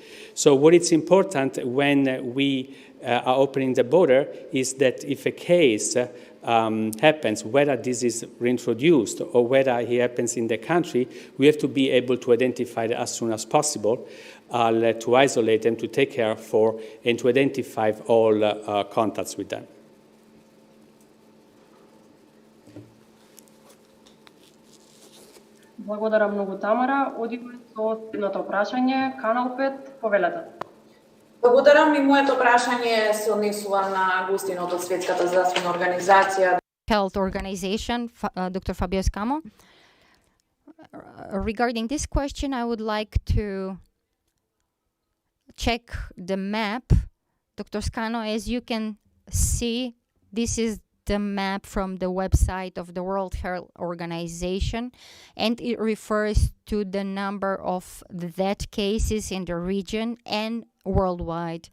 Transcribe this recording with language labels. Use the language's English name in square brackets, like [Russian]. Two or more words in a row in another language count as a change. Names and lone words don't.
[English] So what is important when we are opening the border is that if a case happens, whether this is reintroduced or whether it happens in the country, we have to be able to identify it as soon as possible, to isolate them, to take care for, and to identify all contacts with them. [Macedonian] Благодарам многу, Тамара. Одиме со следното прашање, канал 5, повелете. Благодарам, и моето прашање се однесува на гостиното од Светската здравствена организација. [English] Health Organization, Dr. Fabio Scano. Regarding this question, I would like to check the map. Dr. Scano, as you can see, this is the map from the website of the World Health Organization, and it refers to the number of the death cases in the region and worldwide.